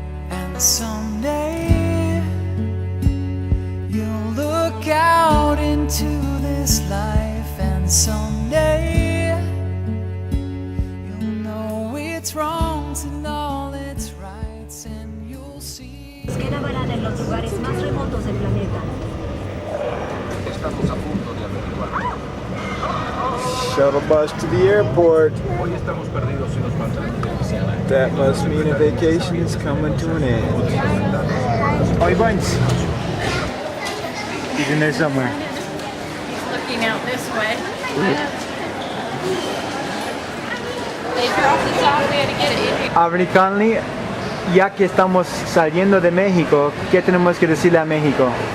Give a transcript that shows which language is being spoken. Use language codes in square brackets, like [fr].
[en] And someday you'll look out into this life, and someday you'll know its wrongs and all its rights, and you'll see. [es] Grabarán en los lugares más remotos del planeta. Estamos a punto de averiguar. [en] Shuttle bus to the airport. [es] Hoy estamos perdidos y nos faltan demasiada. [en] That must mean a vacation is coming to an end. Oi, Buns. He's in there somewhere. He's looking out this way. They dropped this off, we had to get it. [es] Avery Conley, ya que estamos saliendo de México, ¿qué tenemos que decirle a México?